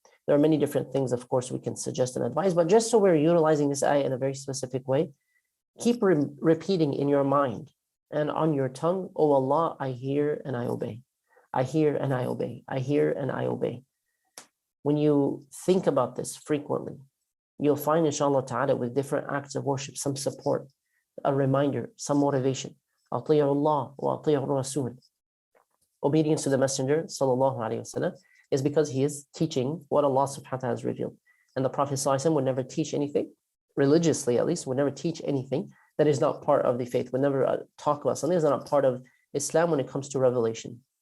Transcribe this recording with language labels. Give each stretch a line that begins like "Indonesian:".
English: There are many different things, of course, we can suggest and advise, but just so we're utilizing this ayah in a very specific way, keep repeating in your mind and on your tongue, "Oh Allah, I hear and I obey. I hear and I obey. I hear and I obey." When you think about this frequently, you'll find, inshallah ta'ala, with different acts of worship, some support, a reminder, some motivation.
Arabic: أطيعوا الله وأطيعوا الرسول.
English: Obedience to the Messenger, sallallahu alaihi wasallam, is because he is teaching what Allah subhanahu wa ta'ala has revealed. And the Prophet sallallahu alaihi wasallam would never teach anything, religiously at least, would never teach anything that is not part of the faith, would never talk about something that's not part of Islam when it comes to revelation.